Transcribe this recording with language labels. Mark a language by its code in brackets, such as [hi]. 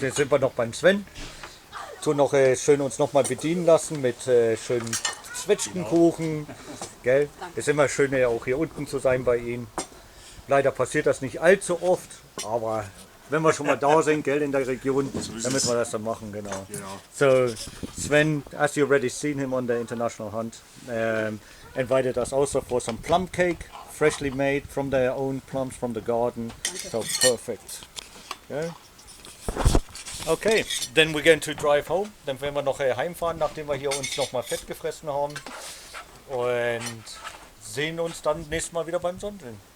[de] Jetzt sind wir noch beim Sven. So noch schön uns noch mal bedienen lassen mit schönen Zwetschgenkuchen. Gell? Ist immer schön auch hier unten zu sein bei ihm. Leider passiert das nicht allzu oft, aber wenn wir schon mal da sind, gell, in der Region, dann müssen wir das dann machen, genau. [en] So Sven, as you already seen him on the international hunt, invited us also for some plum cake, freshly made from their own plums from the garden. So perfect. Yeah. Okay, then we're going to drive home. [de] Dann werden wir noch heimfahren, nachdem wir hier uns noch mal fett gefressen haben. Und sehen uns dann nächstes Mal wieder beim Sondeln.